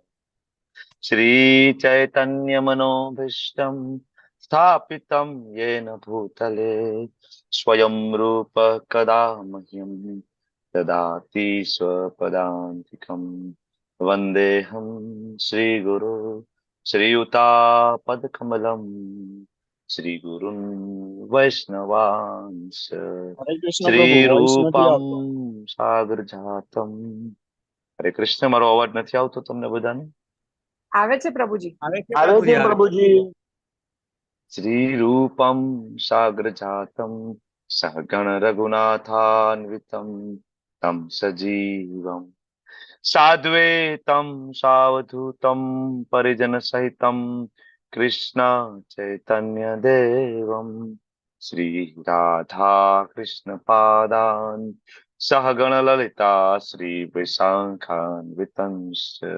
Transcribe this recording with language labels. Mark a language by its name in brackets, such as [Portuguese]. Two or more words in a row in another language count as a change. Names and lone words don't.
[Sanskrit] श्री चैतन्य मनोभीष्टं स्थापितं येन भूतले स्वयं रूप कदा मह्यं ददाति स्वपदान्तिकं। वन्देऽहं श्रीगुरु श्रीयुतापदकमलं श्रीगुरुन् वैष्णवांश श्रीरूपं सागरजातं। हरे कृष्ण. [Gujarati] મારો અવાજ નથી આવતો તમને બધાને? આવે છે પ્રભુજી. આવે છે પ્રભુજી. [Sanskrit] श्री रूपम सागर जातम सहगण रघुनाथान्वितम तम सजीवम साद्वैतम सावधूतम परिजन सहितम कृष्ण चैतन्य देवम श्री राधा कृष्ण पादान सहगण ललिता श्री वैशाखान्वितंश।